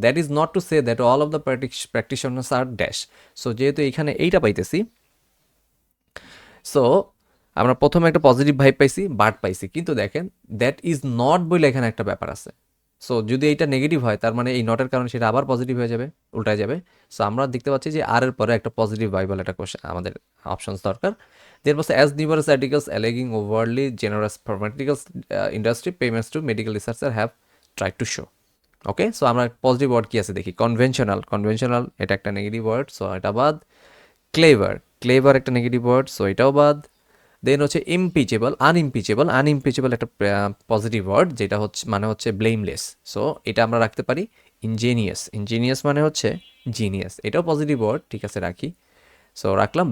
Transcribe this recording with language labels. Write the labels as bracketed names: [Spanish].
[English] that is not to say that all of the practitioners are dash, [Bangla] so যেহেতু এখানে এইটা পাইতেছি, so আমরা প্রথমে একটা পজিটিভ ভাইব পাইছি, বাট পাইছি, কিন্তু দেখেন দ্যাট ইজ নট বলে এখানে একটা ব্যাপার আছে, সো যদি এইটা নেগেটিভ হয় তার মানে এই নটের কারণে সেটা আবার পজিটিভ হয়ে যাবে, উল্টায় যাবে। সো আমরা দেখতে পাচ্ছি যে আর এর পরে একটা পজিটিভ ভাইব বলে একটা কোশ্চেন আমাদের অপশনস দরকার। [English] There was as numerous articles alleging overly generous pharmaceutical industry payments to medical researcher have tried to show. [Bangla] Okay, so আমরা পজিটিভ ওয়ার্ড কি আছে দেখি। কনভেনশনাল, কনভেনশনাল এটা একটা নেগেটিভ ওয়ার্ড, সো এটা বাদ। ক্লেভার, ক্লেভার একটা নেগেটিভ ওয়ার্ড, সো এটাও বাদ। দেন হচ্ছে ইমপিচেবল, আনইমপিচেবল, আনইমপিচেবল একটা পজিটিভ ওয়ার্ড, যেটা হচ্ছে মানে হচ্ছে ব্লেমলেস, সো এটা আমরা রাখতে পারি। ইনজেনিয়াস, ইনজেনিয়াস মানে হচ্ছে জিনিয়াস, এটাও পজিটিভ ওয়ার্ড, ঠিক আছে রাখি, সো রাখলাম।